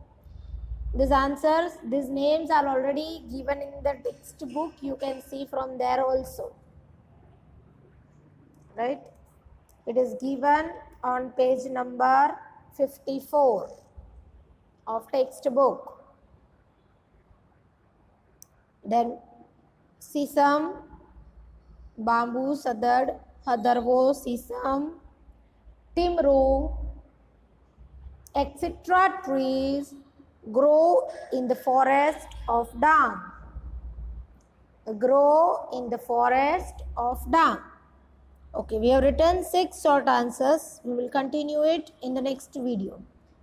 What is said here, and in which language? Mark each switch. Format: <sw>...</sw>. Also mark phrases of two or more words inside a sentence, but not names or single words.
<en>These names are already given in the textbook. You can see from there also. Right? It is given on page number 54 of textbook. Then sisam, bamboo, sadad, hadarvo, sisam, timru, etc. trees grow in the forest of Dang. Okay, we have written 6 short answers. We will continue it in the next video.</en>